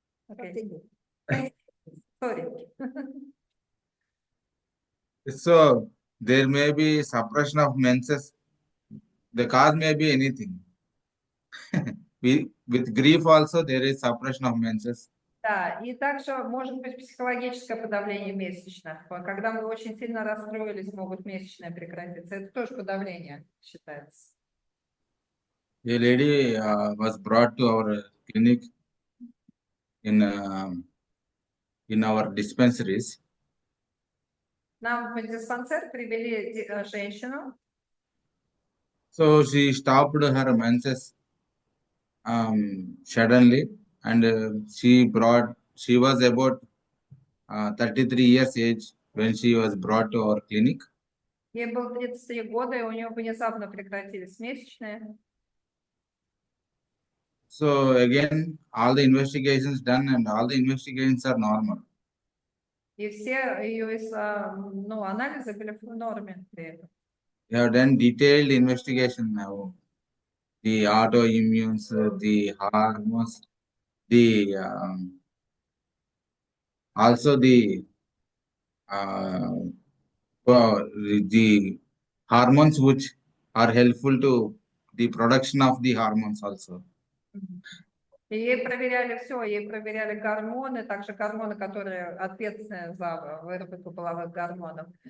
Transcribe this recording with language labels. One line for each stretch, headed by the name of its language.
English: Okay. Sorry. So there may be suppression of menses. The cause may be anything. With grief also there is suppression of menses.
Russian: Да, и также может быть психологическое подавление месячных. Когда мы очень сильно расстроились, могут месячные прекратиться. Это тоже подавление считается.
English: A lady was brought to our clinic in our dispensaries.
Russian: Нам в диспансер привели женщину.
English: So she stopped her menses suddenly, and she was about 33 years age when she was brought to our clinic.
Russian: Ей было 33 года, и у нее внезапно прекратились месячные.
English: So again, all the investigations done and all the investigations are normal.
Russian: И все ее анализы были в норме при этом.
English: We have done detailed investigation now. The autoimmunes, the hormones, the also uh, the hormones which are helpful to the production of the hormones also.
Russian: И ей проверяли все, ей проверяли гормоны, также гормоны, которые ответственны за выработку половых гормонов.